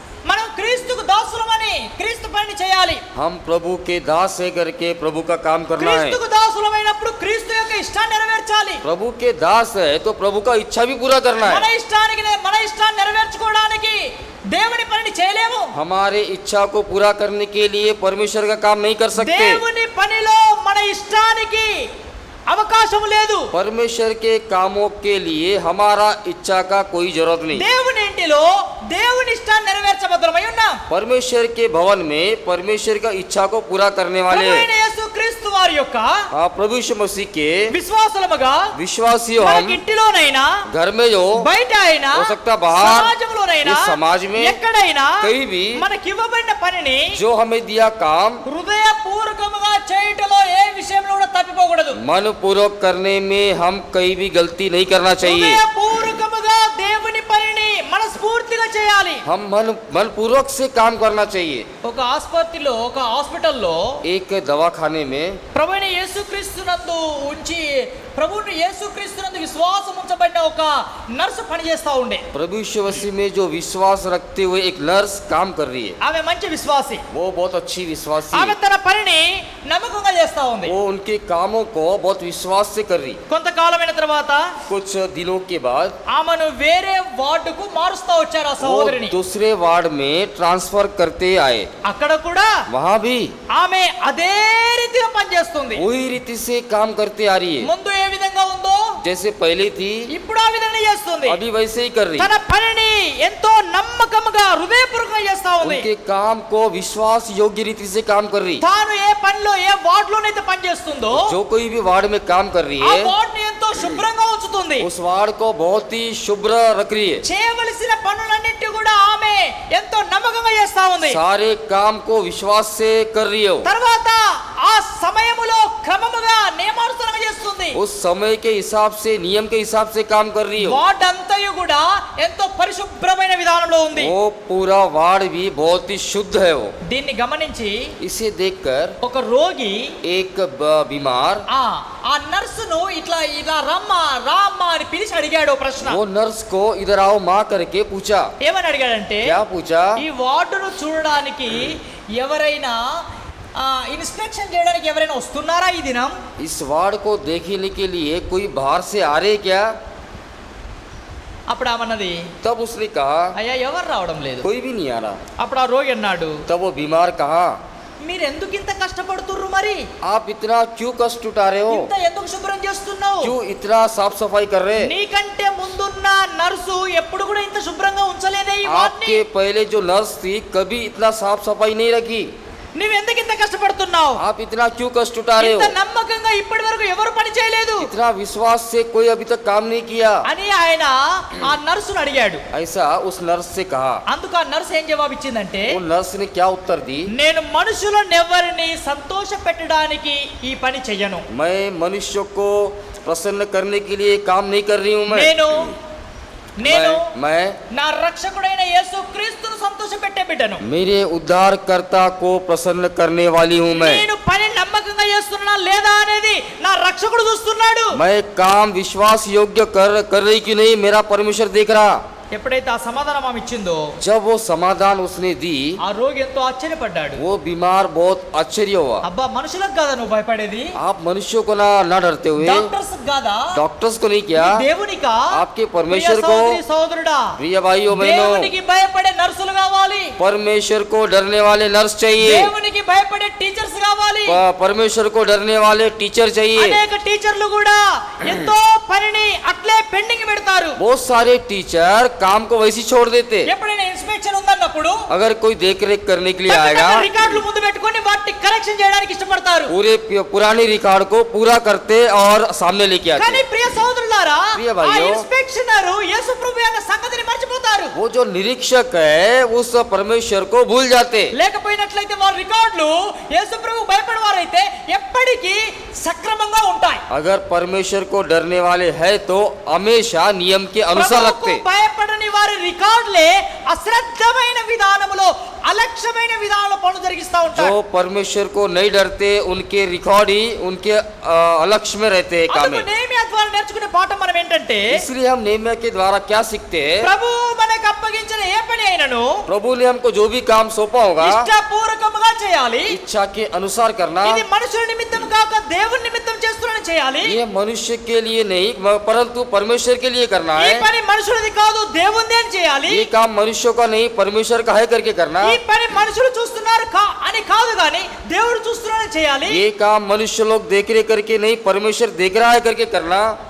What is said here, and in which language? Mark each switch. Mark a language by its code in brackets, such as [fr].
[te] మనం క్రీస్తుకు దాసులమని క్రీస్తు పని చేయాలి. [hi] हम प्रभु के दास है करके प्रभु का काम करना है. [te] క్రీస్తుకు దాసులమైనప్పుడు క్రీస్తు యొక్క ఇష్టాన్ని నెరవేర్చాలి. [hi] प्रभु के दास है तो प्रभु का इच्छा भी पूरा करना [te] మన [hi] है. [te] ఇష్టాన్ని నెరవేర్చుకోవడానికి దేవుని పనిని చేయలేము. [hi] हमारे इच्छा को पूरा करने के लिए परमेश्वर का काम नहीं कर सकते. [te] దేవుని పనిలో మన ఇష్టానికి అవకాశం లేదు. [hi] परमेश्वर के कामों के लिए हमारा इच्छा का कोई जरूरत नहीं. [te] దేవుని ఇంటిలో దేవుని ఇష్టాన్ని నెరవేర్చబద్ధమై ఉన్నాం. [hi] परमेश्वर के भवन में परमेश्वर का इच्छा को पूरा करने वाले [te] ప్రభువైన యేసుక్రీస్తు వారి యొక్క [hi] प्रभु यीशु मसीह के [te] విశ్వాసులముగా [hi] विश्वासियों हम [te] మనకి ఇంటిలోనైనా [hi] घर में जो [te] బయట అయినా [hi] हो सकता बाहर [te] సమాజంలోనైనా [hi] इस समाज में [te] ఎక్కడైనా [hi] कहीं भी [te] మనకి ఇవ్వబడిన పనిని [hi] जो हमें दिया काम [te] హృదయపూర్వకముగా చేయుటలో ఏ విషయంలో కూడా తప్పిపోకూడదు. [hi] मन पूर्वक करने में हम कहीं भी गलती नहीं करना चाहिए. [te] హృదయపూర్వకముగా దేవుని పనిని మనస్ఫూర్తిగా చేయాలి. [hi] हम मन पूर्वक से काम करना चाहिए. [te] ఒక ఆసుపత్రిలో ఒక హాస్పిటల్లో [hi] एक दवाखाने में [te] ప్రభువైన యేసుక్రీస్తునందు ఉంచి ప్రభువుని యేసుక్రీస్తునందు విశ్వాసం ఉంచబడిన ఒక నర్సు పనిచేస్తా ఉండే. [hi] प्रभु यीशु मसीह में जो विश्वास रखते हुए एक नर्स काम कर रही है. [te] ఆమె మంచి విశ్వాసి. [hi] वो बहुत अच्छी विश्वासी [te] ఆమె [hi] है. [te] తన పనిని నమ్మకంగా చేస్తా ఉంది. [hi] वो उनके कामों को बहुत विश्वास से कर रही. [te] కొంతకాలమైన తర్వాత [hi] कुछ दिनों के बाद [te] ఆమెను వేరే వార్డుకు మారుస్తా వచ్చారు ఆ [hi] वो [te] సహోదరిని. [hi] दूसरे वार्ड में ट्रांसफर करते आए. [te] అక్కడ కూడా [hi] वहाँ भी [te] ఆమె అదే రీతిగా పనిచేస్తుంది. [hi] वही रीति से काम करते आ रही है. [te] ముందు ఏ విధంగా ఉందో [hi] जैसे पहले थी [te] ఇప్పుడు ఆ విధంగా చేస్తుంది. [hi] अभी वैसे ही कर रही. [te] తన పనిని ఎంతో నమ్మకంగా హృదయపూర్వకంగా చేస్తా ఉంది. [hi] उनके काम को विश्वास योग्य रीति से काम कर रही. [te] తాను ఏ పనిలో ఏ వార్డులోనైతే పనిచేస్తుందో [hi] जो कोई भी वार्ड में काम कर रही [te] ఆ [hi] है [te] వార్డుని ఎంతో శుభ్రంగా ఉంచుతుంది. [hi] उस वार्ड को बहुत ही शुभ्र रख रही है. [te] చేయవలసిన పనులన్నిటి కూడా ఆమె ఎంతో నమ్మకంగా చేస్తా ఉంది. [hi] सारे काम को विश्वास से कर रही है. [te] తర్వాత ఆ సమయములో క్రమముగా నియమానుసారంగా చేస్తుంది. [hi] उस समय के हिसाब से नियम के हिसाब से काम कर रही है. [te] వార్డ్ అంతయు కూడా ఎంతో పరిశుభ్రమైన విధానంలో ఉంది. [hi] वो पूरा वार्ड भी बहुत ही शुद्ध है. वो [te] దీన్ని గమనించి [hi] इसे देखकर [te] ఒక రోగి [hi] एक बीमार [te] ఆ నర్సును ఇట్లా ఇలా రామ్మా అని పిలిచి అడిగాడు ఓ ప్రశ్న. [hi] वो नर्स को इधर आओ माँ करके पूछा. [te] ఏమని అడిగాడంటే [hi] क्या पूछा? [te] ఈ వార్డును చూడడానికి ఎవరైనా ఇన్స్పెక్షన్ చేయడానికి ఎవరైనా వస్తున్నారా ఈ దినం? [hi] इस वार्ड को देखने के लिए कोई बाहर से आ रहे क्या? [te] అప్పుడు ఆమన్నది, [hi] तब उसने कहा [te] అయ్యా ఎవరు రావడం లేదు. [hi] कोई भी नहीं आ रहा. [te] అప్పుడు ఆ రోగి అన్నాడు, [hi] तब वो बीमार कहा [te] మీరు ఎందుకు ఇంత కష్టపడుతుర్రు, మరి [hi] आप इतना क्यों कष्ट उठा रहे हो? [te] ఇంత ఎందుకు శుభ్రం చేస్తున్నావు? [hi] क्यों इतना साफ सफाई कर रहे? [te] నీకంటే ముందున్న నర్సు ఎప్పుడు కూడా ఇంత శుభ్రంగా ఉంచలేదే ఈ వార్డుని. [hi] आपके पहले जो नर्स थी कभी इतना साफ सफाई नहीं रखी. [te] నువ్వు ఎందుకు ఇంత కష్టపడుతున్నావు? [hi] आप इतना क्यों कष्ट उठा रहे [te] ఇంత [hi] हो? [te] నమ్మకంగా ఇప్పటి వరకు ఎవరు పని చేయలేదు [hi] इतना विश्वास से कोई अभी तक काम नहीं किया. [te] అని ఆయన ఆ నర్సును అడిగాడు. [hi] ऐसा उस नर्स से कहा. [te] అందుకు ఆ నర్సు ఏం జవాబు ఇచ్చిందంటే, [hi] वो नर्स ने क्या उत्तर दी? [te] నేను మనుషులనెవరిని సంతోష పెట్టడానికి ఈ పని చెయ్యను. [hi] मैं मनुष्य को प्रसन्न करने के लिए काम नहीं कर रही हूँ. [te] నేను [hi] मैं [te] నా రక్షకుడైన యేసుక్రీస్తును సంతోష పెట్టే బిడ్డను. [hi] मेरे उद्धारकर्ता को प्रसन्न करने वाली हूँ. [te] నేను పని నమ్మకంగా చేస్తున్నా లేదా అనేది నా రక్షకుడు చూస్తున్నాడు. [hi] मैं काम विश्वास योग्य कर रही कि नहीं मेरा परमेश्वर देख रहा. [te] ఎప్పుడైతే ఆ సమాధానం ఆమె ఇచ్చిందో [hi] जब वो समाधान उसने दी [te] ఆ రోగి ఎంతో ఆశ్చర్యపడ్డాడు. [hi] वो बीमार बहुत आश्चर्य हुआ. [te] అబ్బా, మనుషులకు కాదా నువ్వు భయపడేది? [hi] आप मनुष्यों को ना डरते हुए [te] డాక్టర్స్ కాదా? [hi] डॉक्टर्स को नहीं किया, [te] దేవునికా? [hi] आपके परमेश्वर [te] ప్రియ [hi] को. [te] సోదరి సోదరుడా, [hi] प्रिय भाइयों बहनों, [te] దేవునికి భయపడే నర్సులు కావాలి. [hi] परमेश्वर को डरने वाले नर्स चाहिए. [te] దేవునికి భయపడే టీచర్స్ కావాలి. [hi] परमेश्वर को डरने वाले टीचर चाहिए. [te] అనేక టీచర్లు కూడా ఎంతో పనిని అట్లే పెండింగ్ పెడతారు. [hi] बहुत सारे टीचर काम को वैसे छोड़ देते. [te] ఎప్పుడైనా ఇన్స్పెక్షన్ ఉందన్నప్పుడు [hi] अगर कोई देख रेख करने के लिए आएगा [te] రికార్డులు ముందు పెట్టుకొని వాటిని కరెక్షన్ చేయడానికి ఇష్టపడతారు. [hi] पूरे पुराने रिकॉर्ड को पूरा करते और सामने लेके [te] కానీ [hi] आते. [te] ప్రియ సోదరులారా, ప్రియ ఆ [hi] భాయ్యో, [te] ఇన్స్పెక్షనర్ యేసు ప్రభు యొక్క సంగతిని మర్చిపోతారు. [hi] वो जो निरीक्षक है उस परमेश्वर को भूल जाते. [te] లేకపోయినట్లయితే వారి రికార్డులు యేసు ప్రభు భయపడేవారైతే ఎప్పటికీ సక్రమంగా ఉంటాయి. [hi] अगर परमेश्वर को डरने वाले है तो हमेशा नियम के अनुसार [te] ప్రభువుకు [hi] रखते. [te] భయపడని వారి రికార్డులే అశ్రద్ధమైన విధానములో అలక్ష్యమైన విధానంలో పనులు జరిగిస్తా ఉంటారు. [hi] जो परमेश्वर को नहीं डरते उनके रिकॉर्ड ही उनके अलक्ष्य में रहते हैं काम [te] అందుకు [hi] में. [te] నెహెమియా ద్వారా నేర్చుకునే పాఠం మనం ఏంటంటే, [hi] इसलिए हम नेहमिया के द्वारा क्या सीखते हैं? [te] ప్రభు మనకు అప్పగించిన ఏ పని అయినను [hi] प्रभु ने हमको जो भी काम सौंपा होगा [te] ఇష్టపూర్వకముగా చేయాలి. [hi] इच्छा के अनुसार करना. [te] ఇది మనుషుల నిమిత్తం కాక దేవుని నిమిత్తం చేస్తున్నానని చేయాలి. [hi] ये मनुष्य के लिए नहीं परंतु परमेश्वर के लिए करना [te] ఈ [hi] है. [te] పని మనుషులది కాదు దేవునిదే అని చేయాలి. [hi] ये काम मनुष्यों का नहीं परमेश्वर का है करके करना. [te] ఈ పని మనుషులు చూస్తున్నారు అని కాదు గాని దేవుడు చూస్తున్నాడని చేయాలి. [hi] ये काम मनुष्य लोग देख रहे करके नहीं परमेश्वर देख रहा है करके करना.